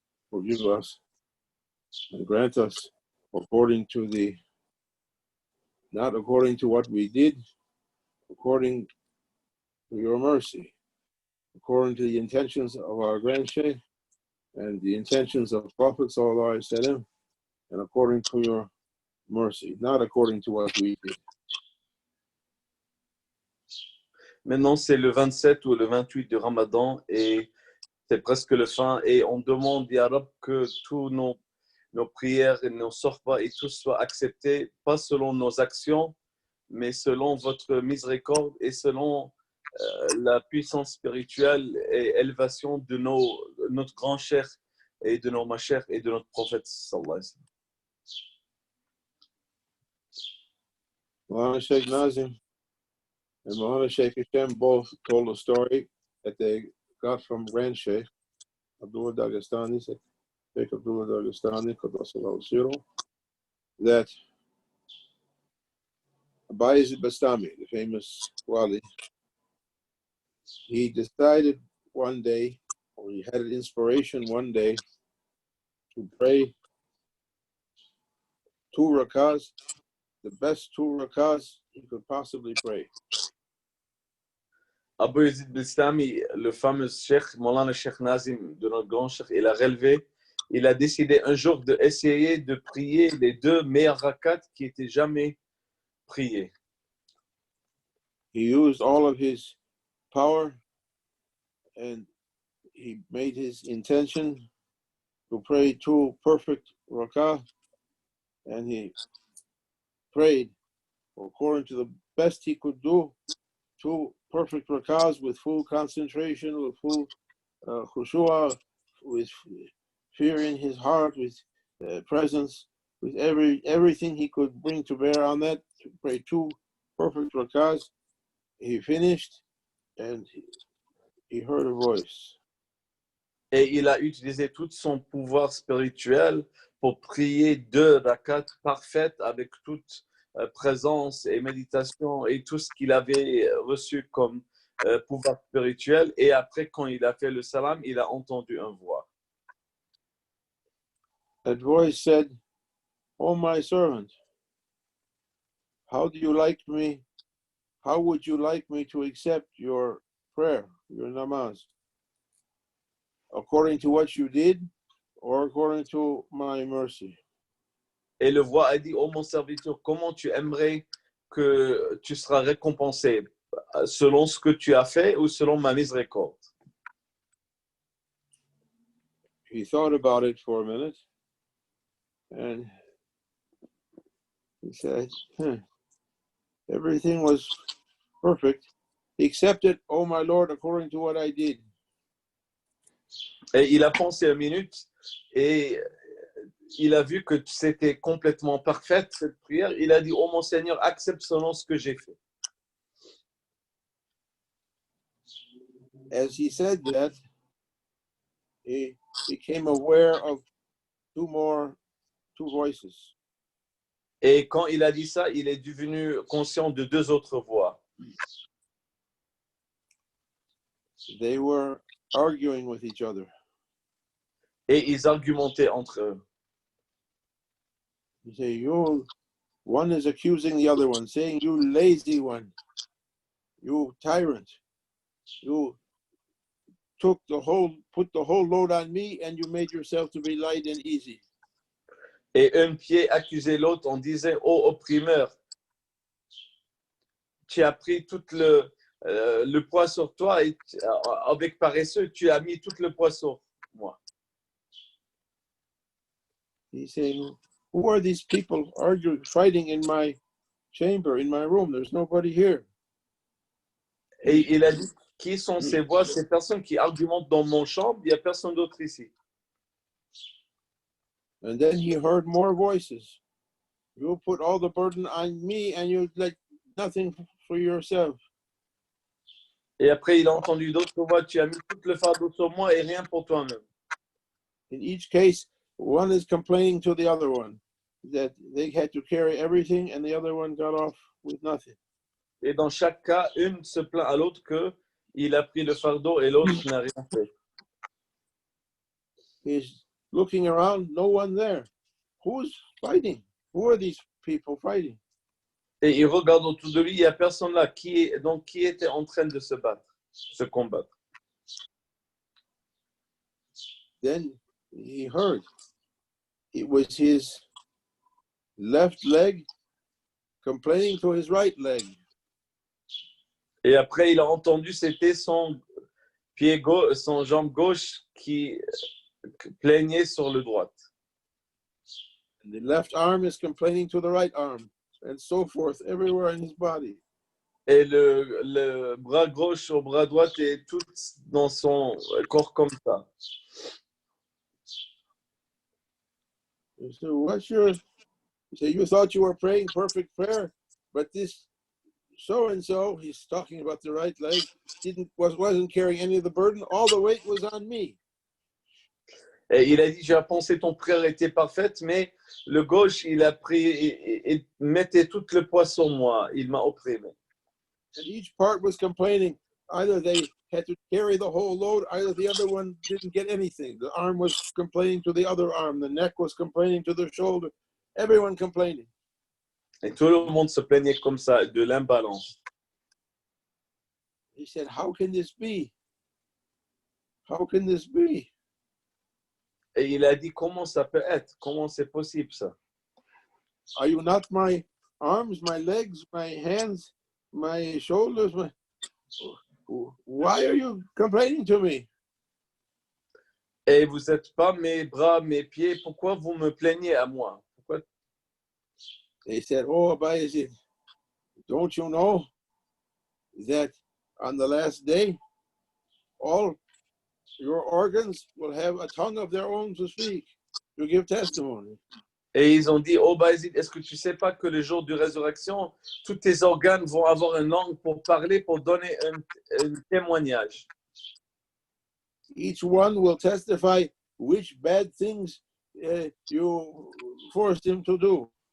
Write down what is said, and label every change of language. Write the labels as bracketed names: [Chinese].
[English] Forgive us and grant us according to not according to what we did, according to your mercy, according to the intentions of our Grand Shaykh and the intentions of Prophet Sallallahu Alaihi Wasallam, and according to your mercy, not according to what we did. [French] Maintenant, c'est le 27 ou le 28 du Ramadan et c'est presque le fin. Et on demande, Ya Rab, que tous nos prières et nos sorba et tout soient acceptés, pas selon nos actions, mais selon votre miséricorde et selon la puissance spirituelle et élévation de notre grand cher et de nos machers et de notre prophète sallallahu alayhi [Arabic] wa sallam. [English] Sheikh Nazim and Muhammad Sheikh Hashem both told a story that they got from Grand Sheikh Abdullah Dagestani, Sheikh Abdullah Dagestani, Qaddasallahu Sirruh, that Bayezid Bastami, the famous Wali, he decided one day, or he had an inspiration one day to pray 2 rakahs, the best 2 rakahs he could possibly pray. [French] Abu Yazid Bistami, le fameux Cheikh, Maulana Cheikh Nazim, de notre grand Cheikh, il a relevé, il a décidé un jour d'essayer de prier les 2 meilleurs rakats qui étaient jamais priés. [English] He used all of his power and he made his intention to pray 2 perfect rakah, and he prayed according to the best he could do, 2 perfect rakahs with full concentration, with full khushu'ah, with fear in his heart, with presence, with everything he could bring to bear on that, to pray 2 perfect rakahs. He finished and he heard a voice. [French] Et il a utilisé tout son pouvoir spirituel pour prier 2 rakats parfaites avec toute présence et méditation et tout ce qu'il avait reçu comme pouvoir spirituel. Et après, quand il a fait le salam, il a entendu une voix. [English] That voice said, "Oh my servant, how do you like me? How would you like me to accept your prayer, your namaz? According to what you did or according to my mercy?" [French] Et le voix a dit, oh mon serviteur, comment tu aimerais que tu seras récompensé, selon ce que tu as fait ou selon ma miséricorde? [English] He thought about it for a minute and he said, everything was perfect except it, oh my Lord, according to what I did. [French] Et il a pensé 1 minute et il a vu que c'était complètement parfaite cette prière. Il a dit, oh mon Seigneur, accepte selon ce que j'ai fait. [English] As he said that, he became aware of 2 voices. [French] Et quand il a dit ça, il est devenu conscient de 2 autres voix. [English] They were arguing with each other. [French] Et ils argumentaient entre eux. [English] You say, one is accusing the other one, saying, you lazy one, you tyrant, you put the whole load on me and you made yourself to be light and easy. [French] Et un pied accusait l'autre, on disait, oh opprimeur, tu as pris tout le poids sur toi et avec paresseux, tu as mis tout le poids sur moi. [English] He's saying, who are these people arguing, fighting in my chamber, in my room? There's nobody here. [French] Et il a dit, qui sont ces voix, ces personnes qui argumentent dans mon champ? Il n'y a personne d'autre ici. [English] And then he heard more voices. You put all the burden on me and you like nothing for yourself. [French] Et après, il a entendu d'autres voix, tu as mis tout le fardeau sur moi et rien pour toi-même. [English] In each case, one is complaining to the other one that they had to carry everything and the other one got off with nothing. [French] Et dans chaque cas, une se plaint à l'autre qu'il a pris le fardeau et l'autre n'a rien fait. [English] He's looking around, no one there. Who's fighting? Who are these people fighting? [French] Et il regarde autour de lui, il n'y a personne là. Qui était en train de se battre, se combattre? [English] Then he heard it was his left leg complaining to his right leg. [French] Et après, il a entendu, c'était son pied gauche, son jambe gauche qui plaignait sur le droite. [English] And the left arm is complaining to the right arm, and so forth, everywhere in his body. [French] Et le bras gauche au bras droit est tout dans son corps comme ça. [English] So what's your? So you thought you were praying perfect prayer, but this so and so, he's talking about the right leg, wasn't carrying any of the burden. All the weight was on me. [French] Et il a dit, j'ai pensé ton prière était parfaite, mais le gauche, il a pris et mettait tout le poids sur moi. Il m'a opprimé. [English] And each part was complaining. Either they had to carry the whole load, either the other one didn't get anything. The arm was complaining to the other arm. The neck was complaining to the shoulder. Everyone complaining. [French] Et tout le monde se plaignait comme ça, de l'imbalance. [English] He said, how can this be? How can this be? [French] Et il a dit, comment ça peut être? Comment c'est possible ça? [English] Are you not my arms, my legs, my hands, my shoulders? Why are you complaining to me? [French] Et vous n'êtes pas mes bras, mes pieds, pourquoi vous me plaignez à moi? Pourquoi? [English] They said, oh, Abayazid, don't you know that on the last day, all your organs will have a tongue of their own to speak, to give testimony. [French] Et ils ont dit, oh Bayezid, est-ce que tu ne sais pas que le jour de résurrection, tous tes organes vont avoir une langue pour parler, pour donner un témoignage? [English] Each one will testify which bad things you forced him to do.